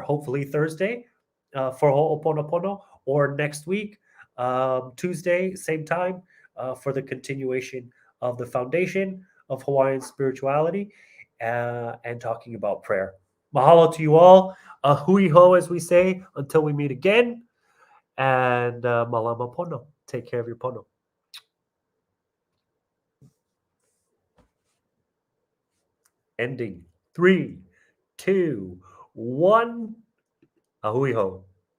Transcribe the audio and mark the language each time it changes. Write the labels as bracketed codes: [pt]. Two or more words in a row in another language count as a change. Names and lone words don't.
[en] Hopefully Thursday for Ho'oponopono, or next week Tuesday, same time, for the continuation of the foundation of Hawaiian spirituality and talking about prayer. Mahalo to you all. [haw] A hui ho, [en] as we say, until we meet again. And [haw] malama pono. [en] Take care of your pono. Ending. 3, 2, 1. [haw] A hui ho.